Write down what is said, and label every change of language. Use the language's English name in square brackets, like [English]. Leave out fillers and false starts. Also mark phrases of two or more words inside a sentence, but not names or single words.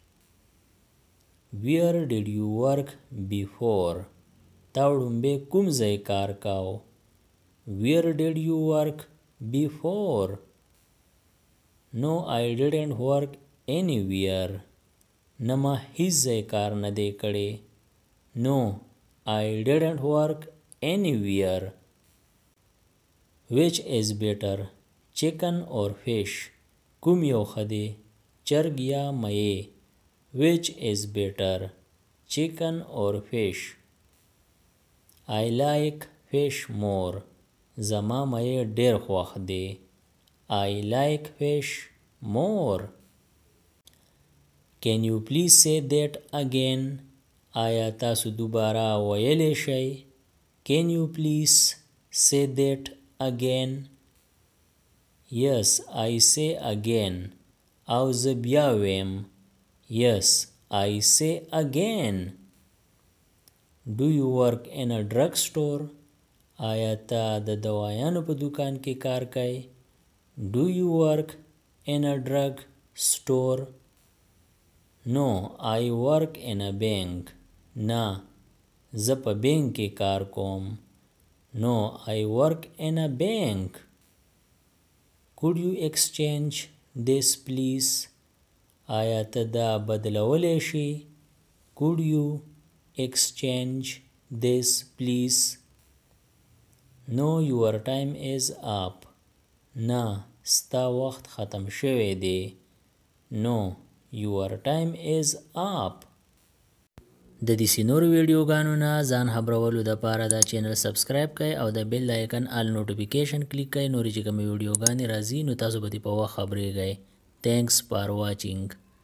[English] Where did you work before? [Pashto] تا وړومبی کوم ځای کار کاو؟ [English] Where did you work before? No, I didn't work anywhere. [Pashto] نه ما هیڅ ځای کار نه دی کړی. [English] No, I didn't work anywhere. Which is better, chicken or fish? [Pashto] کوم یو ښه دی؟ چرګ یا مېوې؟ [English] Which is better, chicken or fish? I like fish more. [Pashto] زما مېوې ډېر خوښ دی. [English] I like fish more. Can you please say that again? [Pashto] آیا تاسو دوباره ویلی شئ؟ [English] Can you please say that again? Yes, I say again. [Pashto] او زه بیا ویم. [English] Yes, I say again. Do you work in a drugstore? [Pashto] آیا ته د دوايانو په دکان کې کار کوي؟ [English] Do you work in a drugstore? No, I work in a bank. [Pashto] نه زه په بینک کې کار کوم. [English] No, I work in a bank. Could you exchange this, please? [Pashto] آیا ته دا بدلولی شي؟ [English] Could you exchange this, please? No, your time is up. [Pashto] نه ستا وخت ختم شوی دی. [English] No, your time is up. [Pashto] د دې نورو ویډیوګانو نه ځان خبرولو دپاره دا چینل سبسکرایب کړئ او د [English] bell icon all notification [Pashto] کلیک کړئ. نورې چې کومې ویډیوګانې راځي نو تاسو به دې په وخت خبریږئ. [English] Thanks for watching.